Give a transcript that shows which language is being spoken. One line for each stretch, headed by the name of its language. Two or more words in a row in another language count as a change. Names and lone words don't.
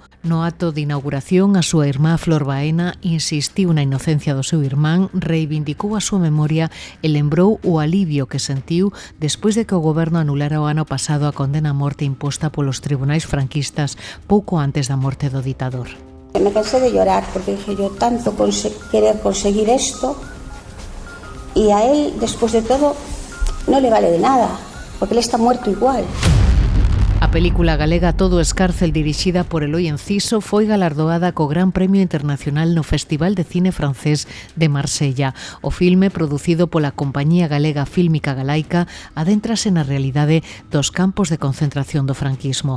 Galician: No acto de inauguración, a súa irmá Flor Baena insistiu na inocencia do seu irmán, reivindicou a súa memoria e lembrou o alivio que sentiu despois de que o goberno anulara o ano pasado a condena a morte imposta polos tribunais franquistas pouco antes da morte do ditador.
Spanish: Me cansé de llorar porque dije yo tanto querer conseguir esto y a él, después de todo, no le vale de nada, porque él está muerto igual.
Galician: A película galega Todo Escárcel, dirixida por Eloi Enciso, foi galardoada co Gran Premio Internacional no Festival de Cine Francés de Marsella. O filme, producido pola Compañía Galega Fílmica Galaica, adéntrase na realidade dos campos de concentración do franquismo.